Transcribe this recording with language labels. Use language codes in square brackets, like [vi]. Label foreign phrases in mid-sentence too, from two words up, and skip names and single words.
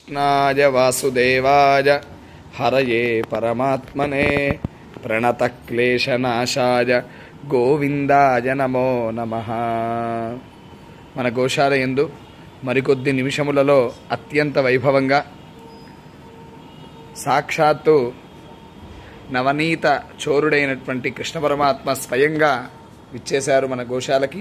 [sa] कृष्णाय वासुदेवाय हरये परमात्मने प्रणतक्लेशनाशाय गोविंदाय नमो नमः। [te] మన గోశాల యందు మరికొద్ది నిమిషములలో అత్యంత వైభవంగా సాక్షాత్తు నవనీత చోరుడైనటువంటి కృష్ణ పరమాత్మ స్వయంగా విచ్చేశారు మన గోశాలకి.